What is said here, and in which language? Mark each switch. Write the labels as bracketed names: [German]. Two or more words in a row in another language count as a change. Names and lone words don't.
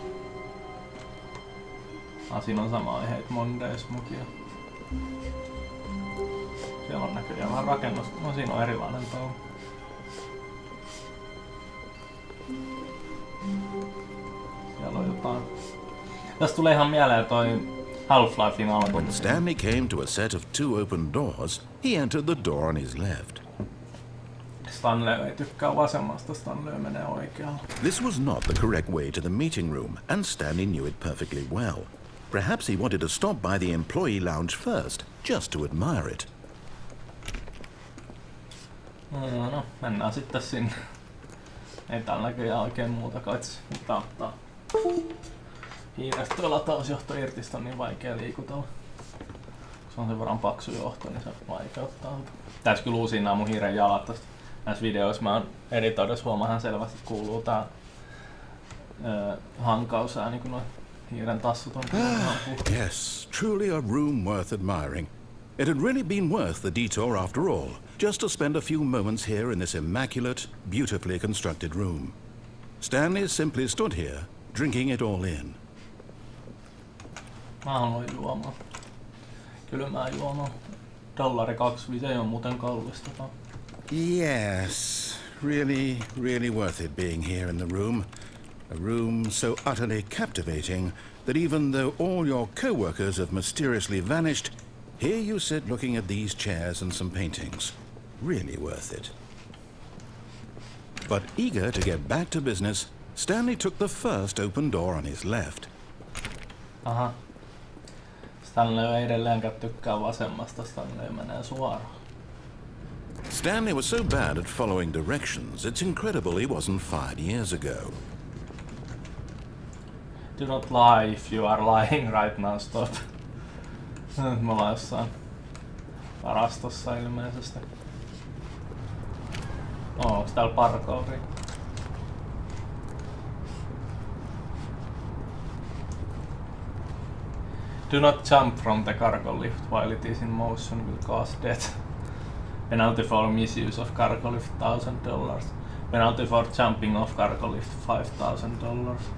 [Finnish] Siinä on sama aiheet Mondays mukia. Siellä on näköjään vähän rakennusta. No siinä on erilainen touhu. Siellä on jotain. Tästä tulee ihan mieleen toi Half-Lifein alku. [English] When Stanley came to a set of 2 open doors, he entered the door on his left. [Finnish] Stanley ei tykkää vasemmasta, Stanley menee oikealle. [English] This was not the correct way to the meeting room, and Stanley knew it perfectly well. Perhaps he wanted to stop by the employee lounge first, just to admire it. [Finnish] No, mennään sitten sinne. Ei täällä näköjään oikein muuta kaitsi mitä ottaa. Hiirestä tuo latausjohto irti, on niin vaikea liikutella. Se on sen verran paksu johto, niin se vaikeuttaa. Pitäis kyllä uusia nää mun hiiren jalat tästä. Näissä videoissa mä oon editoidessa huomaan selvästi, että kuuluu tää hankausääni, kun noin hiiren tassut on. [English] Yes, truly a room worth admiring. It had really been worth the detour after all, just to spend a few moments here in this immaculate, beautifully constructed room. Stanley simply stood here, drinking it all in. [Finnish] Mä haluan juomaan. Kylmää juomaa. $2.25 ei oo muuten kallista. [English] Yes, really worth it being here in the room. A room so utterly captivating that even though all your co-workers have mysteriously vanished, here you sit looking at these chairs and some paintings. Really worth it. But eager to get back to business, Stanley took the first open door on his left. [Finnish] Aha. Stanley ei edelleenkään tykkää vasemmasta, Stanley menee suoraan. [English] Stanley was so bad at following directions, it's incredible he wasn't fired years ago. Do not lie if you are lying right now, stop. [Finnish] Nyt me ollaan jossain varastossa ilmeisesti. Onks täällä parkouri? [English] Do not jump from the cargo lift while it is in motion will cause death. Penalty for misuse of cargo lift $1,000. Penalty for jumping off cargo lift $5,000.